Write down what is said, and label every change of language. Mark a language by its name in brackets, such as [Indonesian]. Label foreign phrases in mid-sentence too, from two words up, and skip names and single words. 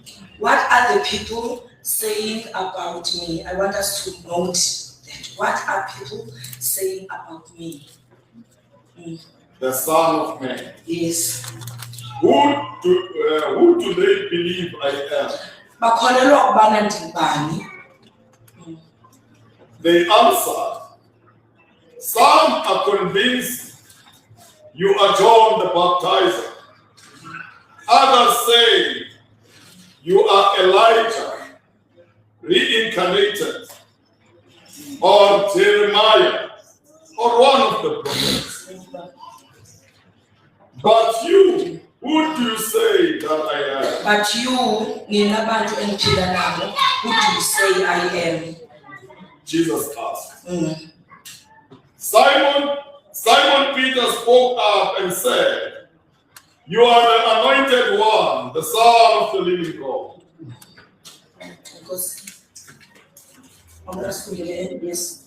[English] What are the people saying about me? I want us to note that. What are people saying about me? The Son of Man. Yes. Who do they believe I am? [Xhosa] Bakholelwa ukubana ndibani? [English] They answered, some are convinced you are John the Baptizer. Others say you are Elijah, reincarnated, or Jeremiah, or one of the prophets. But you, who do you say that I am? But you, [Zulu] nina bantu engiphila nabo, [English] who do you say I am? Jesus asked. Simon Peter spoke up and said, you are the anointed one, the Son of the living God. Because I'm asking you, yes.